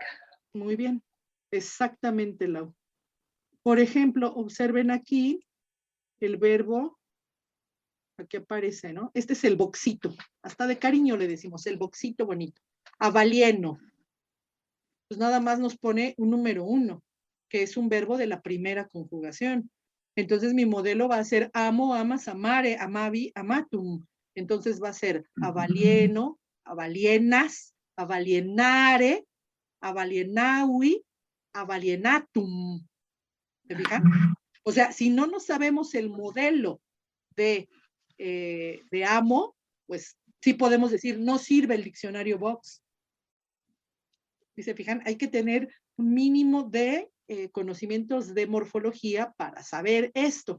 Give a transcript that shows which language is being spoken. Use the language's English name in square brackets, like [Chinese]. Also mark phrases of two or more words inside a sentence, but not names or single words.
[Spanish] Muy bien, exactamente, Lau. Por ejemplo, observen aquí el verbo, aquí aparece, ¿no? Este es el boxito, hasta de cariño le decimos, el boxito bonito. Avalieno. Pues nada más nos pone un número 1, que es un verbo de la primera conjugación. Entonces mi modelo va a ser amo, [Latin] amas, amare, amavi, amatum. [Spanish] Entonces va a ser [Latin] avalieno, avalienas, avalienare, avalienaui, avalienatum. [Spanish] ¿Se fijan? O sea, si no sabemos el modelo de amo, pues sí podemos decir, no sirve el diccionario Box. Si se fijan, hay que tener un mínimo de conocimientos de morfología para saber esto.